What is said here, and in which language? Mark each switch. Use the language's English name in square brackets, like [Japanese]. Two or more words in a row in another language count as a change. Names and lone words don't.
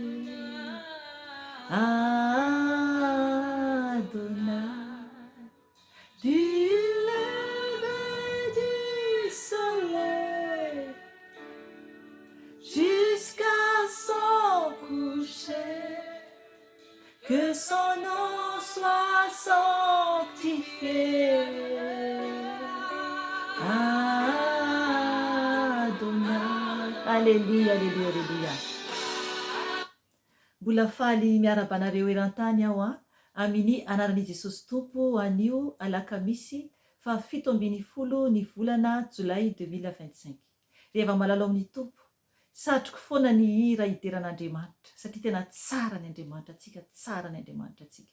[French] Adonai, du lever du soleil jusqu'à son coucher, que son nom soit sanctifié. Adonai. Alléluia, alléluia, alléluia. [Malagasy] Mbola faly miarabanareo eran-tany aho amin'ny anaran'i Jesosy Tompo anio alakamisy 17 ny volana Jolay 2025. Reheva malalao amin'ny Tompo, satroko foana ny hira idiran'Andriamanitra satria tena tsara ny Andriamanitra antsika, tsara ny Andriamanitra antsika.